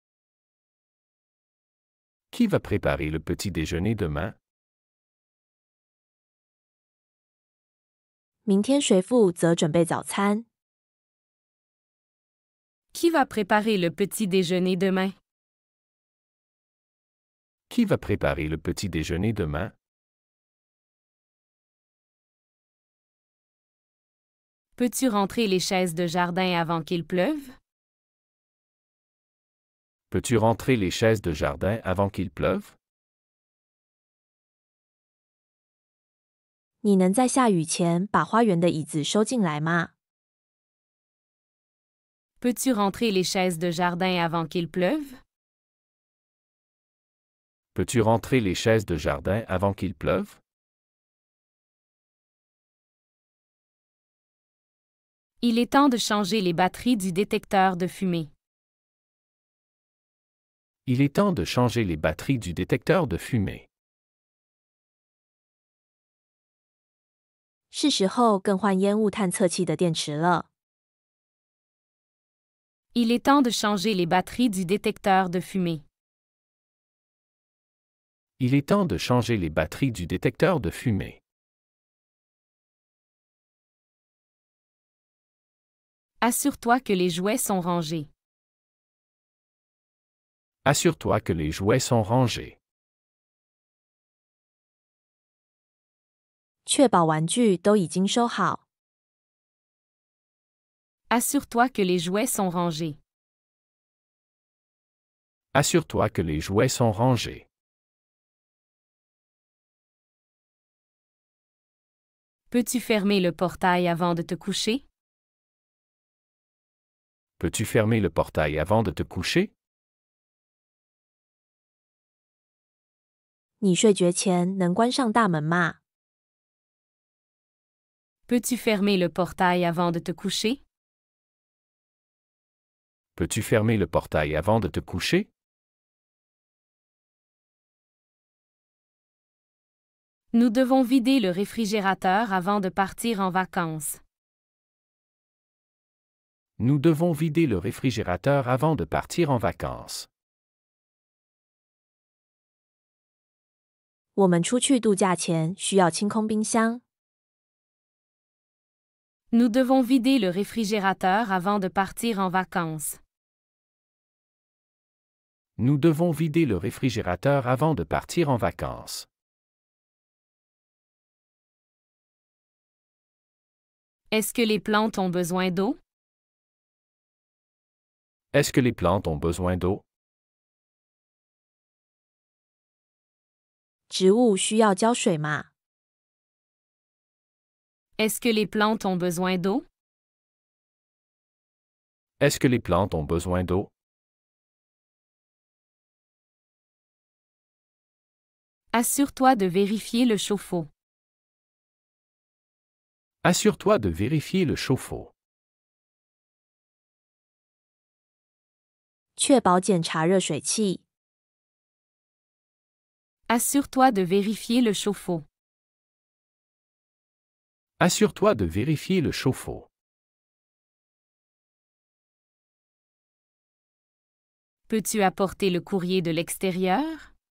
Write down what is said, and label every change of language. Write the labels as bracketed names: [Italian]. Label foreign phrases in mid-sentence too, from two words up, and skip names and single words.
[French] Qui va préparer le petit déjeuner demain? [Chinese] 明天谁负责准备早餐？ [French] Qui va préparer le petit déjeuner demain? Qui va préparer le petit déjeuner demain? Peux-tu rentrer les chaises de jardin avant qu'il pleuve? Peux-tu rentrer les chaises de jardin avant qu'il pleuve? [Chinese] 你能在下雨前把花园的椅子收进来吗？ [French] Peux-tu rentrer les chaises de jardin avant qu'il pleuve? Peux-tu rentrer les chaises de jardin avant qu'il pleuve? Il est temps de changer les batteries du détecteur de fumée. Il est temps de changer les batteries du détecteur de fumée. [Chinese] 是时候更换烟雾探测器的电池了。 [French] Il est temps de changer les batteries du détecteur de fumée. Il est temps de changer les batteries du détecteur de fumée. Assure-toi que les jouets sont rangés. Assure-toi que les jouets sont rangés. [Chinese] 确保玩具都已经收好。 [French] Assure-toi que les jouets sont rangés. Assure-toi que les jouets sont rangés. Peux-tu fermer le portail avant de te coucher? Peux-tu fermer le portail avant de te coucher? [Chinese] 你睡觉前能关上大门吗？ [French] Peux-tu fermer le portail avant de te coucher? Peux-tu fermer le portail avant de te coucher? Nous devons vider le réfrigérateur avant de partir en vacances. Nous devons vider le réfrigérateur avant de partir en vacances. [Chinese] 我们出去度假前需要清空冰箱。 [French] Nous devons vider le réfrigérateur avant de partir en vacances. Nous devons vider le réfrigérateur avant de partir en vacances. Est-ce que les plantes ont besoin d'eau? Est-ce que les plantes ont besoin d'eau? [Chinese] 植物需要浇水吗？ [French] Est-ce que les plantes ont besoin d'eau? Est-ce que les plantes ont besoin d'eau? Assure-toi de vérifier le chauffe-eau. Assure-toi de vérifier le chauffe-eau. [Chinese] 确保检查热水器。 [French] Assure-toi de vérifier le chauffe-eau. Assure-toi de vérifier le chauffe-eau. Peux-tu apporter le courrier de l'extérieur?